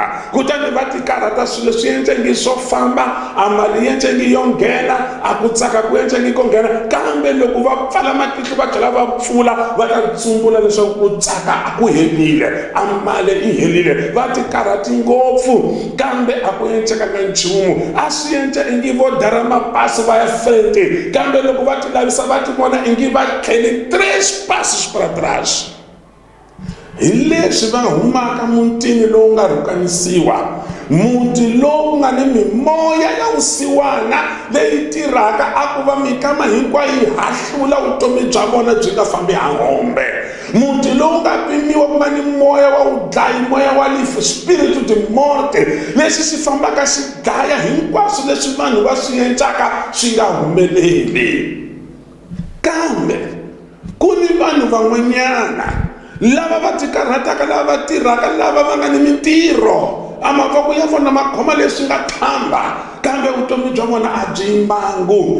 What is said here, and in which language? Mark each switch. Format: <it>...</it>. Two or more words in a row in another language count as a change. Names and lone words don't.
<ts>Kutani va tikarhata swilo swi endlengi swo famba, a mali endlengi yo nghena, a ku tsaka ku endlengi ko nghena, kambe loko va pfala matihlo va tlhela va pfula va ta tsumbula leswaku ku tsaka a ku helile, a mali i helile, va tikarhati ngopfu, kambe a ku endlekanga nchumu. A swi endla ingi vo dara mapasi va ya frente, kambe loko va ti lavisa va ti vona ingi va tlhele</ts> <pt>3 passos para trás.</pt> <ts>Hi leswi va humaka mutini lowu nga rhukanisiwa, muti lowu nga ni mimoya ya vusiwana leyi tirhaka a ku va mikama hinkwayo yi hahlula vutomi bya vona byi nga fambi hangombe, muti lowu nga pimiwa ku nga ni moya wa udlayi, moya wa lifu,</ts> <pt>spiritu de morte,</pt> <ts>leswi swi fambaka xi dlaya hinkwaswo leswi vanhu va swi endlaka swi nga humeleli. Kambe ku ni vanhu van'wanyana lava va tikarhataka, lava va tirhaka, lava va nga ni mintirho, a mavoko ya vona ma khoma leswi nga thamba, kambe vutomi bya vona a byi mbangu.</ts>